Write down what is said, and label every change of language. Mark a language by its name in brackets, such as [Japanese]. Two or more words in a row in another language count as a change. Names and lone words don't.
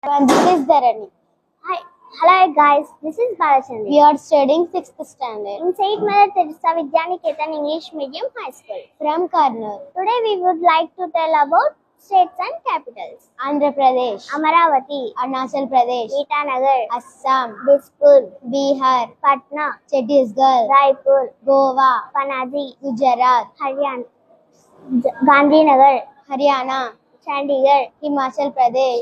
[English] And this is Dharani. Hi. Hello guys, this is Balachandri. We are studying 6th standard in Saint Mother Teresa Vidyaniketan English Medium High School from Karnool. Today we would like to tell about states and capitals. Andhra Pradesh, Amaravati, Arunachal Pradesh, Itanagar, Assam, Dispur, Bihar, Patna, Chhattisgarh, Raipur, Goa, Panaji, Gujarat, Haryana, Gandhinagar, Haryana, Chandigarh, Himachal Pradesh,